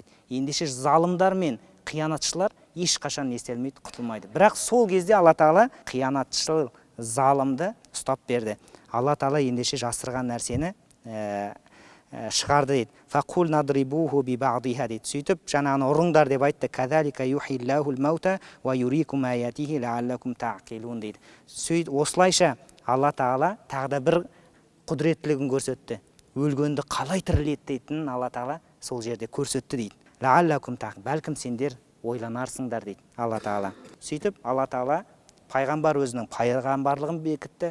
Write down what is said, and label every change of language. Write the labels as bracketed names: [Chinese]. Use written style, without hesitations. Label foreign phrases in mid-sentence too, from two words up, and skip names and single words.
[Kazakh] Ендеше залымдар мен қиянатшылар ешқашан естелмейді, құтылмайды. Бірақ сол кезде Алла тағала қиянатшыл залымды ұстап берді. Алла тағала ендеше жасырған нәрсені шығарды дейді. [Arabic] فقلنا اضربوه ببعضها [Kazakh] дейді. Сөйтіп жаңағыны ұрыңдар деп айтты. [Arabic] كذلك يحيي الله الموتى ويريكم آياته لعلكم تعقلون дейді. [Kazakh] Сөйтіп осылайша Алла тағала тағы да бір құдіреттілігін көрсетті. Өлгенді қалай тірілеттейтінін Алла тағала сол жерде көрсетті дейді. [Arabic] لعلكم تع, [Kazakh] бәлкім сендер ойланарсыңдар дейді Алла тағала. Сөйтіп Алла тағала пайғамбар өзінің пайғамбарлығын бекітті.